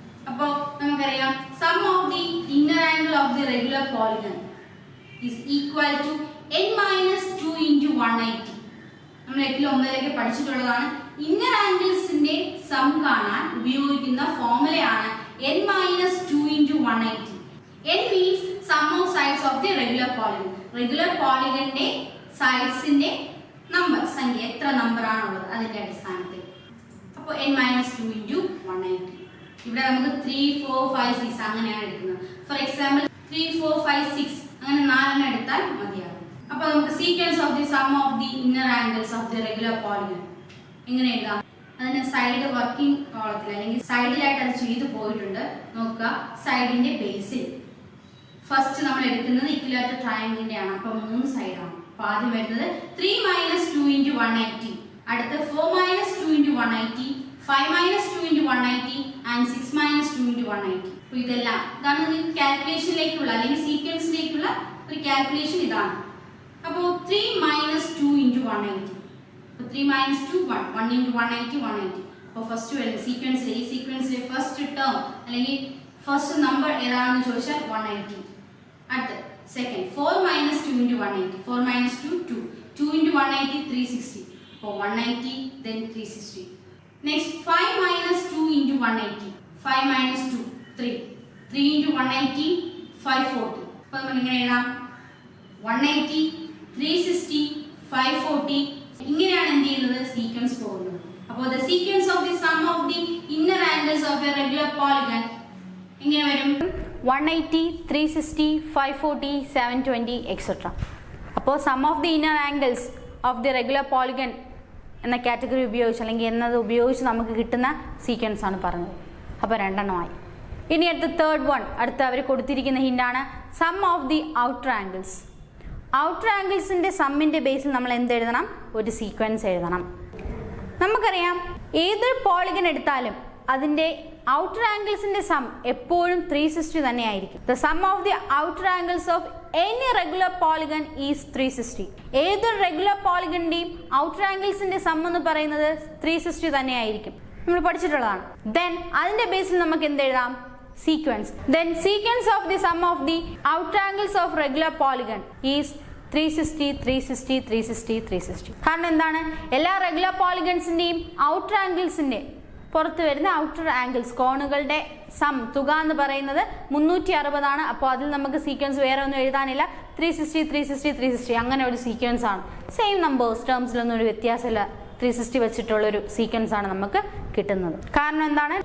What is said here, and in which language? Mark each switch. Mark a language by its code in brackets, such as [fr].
[ml] അപ്പോൾ നമുക്കറിയാം [en] Sum of the inner angle of the regular polygon is equal to n-2 into 180. [ml] നമ്മൾ 8-9 പഠിച്ചിട്ടുള്ളതാണ്. Inner ആംഗിൾസിന്റെ some കാണാൻ ഉപയോഗിക്കുന്ന ഫോർമുലയാണ് n-2 into 180. [en] n means sum of sides of the regular polygon. [ml] Regular പോളിഗന്റെ സൈഡ്സിന്റെ number, സംഖ്യ എത്ര number ആണുള്ളത് അതിന്റെ അടിസ്ഥാനത്തിൽ. അപ്പോൾ n-2 into 180. ഇവിടെ നമുക്ക് 3, 4, 5, 6 അങ്ങനെയാണ് എടുക്കുന്നത്. ഫോർ എക്സാമ്പിൾ 3, 4, 5, 6 അങ്ങനെ 4 എടുത്താൽ മതിയാകും. [en] അപ്പോൾ നമുക്ക് sequence of the sum of the inner angles of the regular polygon [ml] എങ്ങനെ എഴുതാം? അതിന് സൈഡ് വർക്കിംഗ് കോളത്തിൽ അല്ലെങ്കിൽ സൈഡിലായിട്ട് അത് ചെയ്തു പോയിട്ടുണ്ട്. നോക്കുക, സൈഡിന്റെ ബേസിൽ ഫസ്റ്റ് നമ്മൾ എടുക്കുന്നത് ഇക്വിലാറ്ററൽ ട്രയാങ്കിളിന്റെ ആണ്. അപ്പോൾ 3 സൈഡാണ്. അപ്പോൾ ആദ്യം വരുന്നത് 3 - 2 into 180, അടുത്ത് 4 - 2 into 180, 5 - 2 into 180 [en] and 6 - 2 into 180. [ml] അപ്പോൾ ഇതെല്ലാം ഇതാണ് കാൽക്കുലേഷനിലേക്കുള്ള അല്ലെങ്കിൽ സീക്വൻസിലേക്കുള്ള ഒരു കാൽക്കുലേഷൻ ഇതാണ്. അപ്പോൾ 3 - 2 into 180. അപ്പോൾ 3 - 2 1 into 180 180. അപ്പോൾ ഫസ്റ്റ് വരുന്ന സീക്വൻസിലെ ഈ സീക്വൻസിലെ ഫസ്റ്റ് ടേം അല്ലെങ്കിൽ ഫസ്റ്റ് നമ്പർ ഏതാണെന്ന് ചോദിച്ചാൽ 180. അടുത്ത് സെക്കൻഡ് 4 - 2 into 180. 4 - 2 2. 2 into 180 360. അപ്പോൾ 180 [en] then 360. Next 5 - 2 into 180. 5 - 2 3. [ml] 3 into 180 540. അപ്പോൾ നമ്മൾ ഇങ്ങനെ എഴുതാം 180 360 540. ഇങ്ങനെയാണ് എന്ത് ചെയ്യുന്നത്, സീക്വൻസ് പോകുന്നത്. [en] അപ്പോൾ the sequence of the sum of the inner angles of a regular polygon [ml] എങ്ങനെ വരും? [en] 180 360 540 720 etc. [ml] അപ്പോൾ some of the inner angles of the regular polygon എന്ന കാറ്റഗറി ഉപയോഗിച്ച് അല്ലെങ്കിൽ എന്നത് ഉപയോഗിച്ച് നമുക്ക് കിട്ടുന്ന സീക്വൻസ് ആണ് പറഞ്ഞത്. അപ്പോൾ 2 എണ്ണമായി. ഇനി അടുത്ത തേർഡ് വൺ, അടുത്ത് അവർ കൊടുത്തിരിക്കുന്ന ഹിന്റാണ് some of the outer angles. Outer ആംഗിൾസിന്റെ സമ്മിന്റെ ബേസിൽ നമ്മൾ എന്ത് എഴുതണം, ഒരു സീക്വൻസ് എഴുതണം. നമുക്കറിയാം ഏതൊരു പോളിഗൺ എടുത്താലും അതിന്റെ ഔട്ടർ ആംഗിൾസിന്റെ സം എപ്പോഴും 360 തന്നെ ആയിരിക്കും. [en] The sum of the outer angles of any regular polygon is 360. [ml] ഏതൊരു റെഗുലർ പോളിഗണിന്റെയും ഔട്ടർ ആംഗിൾസിന്റെ സം എന്ന് പറയുന്നത് 360 തന്നെ ആയിരിക്കും. നമ്മൾ പഠിച്ചിട്ടുള്ളതാണ്. [en] then [ml] അതിന്റെ ബേസിൽ നമുക്ക് എന്ത് എഴുതാം, [en] Sequence. Then sequence of the sum of the outer angles of regular polygon is [ml] 360, 360, 360, 360. കാരണം എന്താണ്? എല്ലാ റെഗുലർ പോളിഗൺസിന്റെയും ഔട്ടർ ആംഗിൾസിന്റെ പുറത്ത് വരുന്ന ഔട്ടർ ആംഗിൾസ് കോണുകളുടെ തുക എന്ന് പറയുന്നത് 360 ആണ്. അപ്പോൾ അതിൽ നമുക്ക് സീക്വൻസ് വേറെ ഒന്നും എഴുതാനില്ല. 360, 360, 360 അങ്ങനെ ഒരു സീക്വൻസ് ആണ്. സെയിം നമ്പേഴ്സ് ടേംസിലൊന്നും ഒരു വ്യത്യാസമില്ല. 360 വെച്ചിട്ടുള്ള ഒരു സീക്വൻസ് ആണ് നമുക്ക് കിട്ടുന്നത്. കാരണം എന്താണ്?